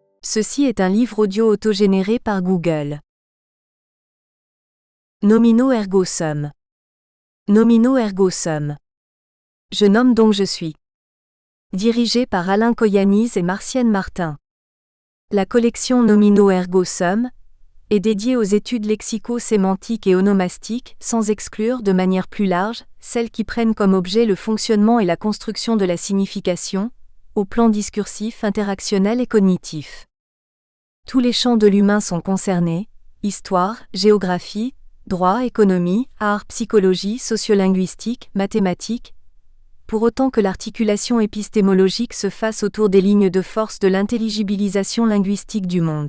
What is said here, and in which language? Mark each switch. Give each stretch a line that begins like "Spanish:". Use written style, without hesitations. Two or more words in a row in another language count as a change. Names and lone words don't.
French: Ceci est un livre audio autogénéré par Google.
Latin: Nomino ergo sum. Nomino ergo sum.
French: Je nomme donc je suis. Dirigé par Alain Koyannis et Martienne Martin. La collection Nomino ergo sum est dédiée aux études lexico-sémantiques et onomastiques, sans exclure, de manière plus large, celles qui prennent comme objet le fonctionnement et la construction de la signification, au plan discursif, interactionnel et cognitif. Tous les champs de l'humain sont concernés: histoire, géographie, droit, économie, art, psychologie, sociolinguistique, mathématiques, pour autant que l'articulation épistémologique se fasse autour des lignes de force de l'intelligibilisation linguistique du monde.